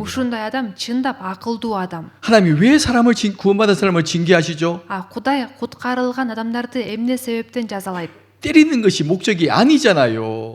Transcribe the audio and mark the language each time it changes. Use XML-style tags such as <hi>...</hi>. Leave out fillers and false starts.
<ky>Ушундай адам чындап акылдуу адам.</ky> <ko>하나님이 왜 사람을 구원받은 사람을 징계하시죠?</ko> <ky>Кудай куткарылган адамдарды эмне себептен жазалайт?</ky> <ko>때리는 것이 목적이 아니잖아요.</ko>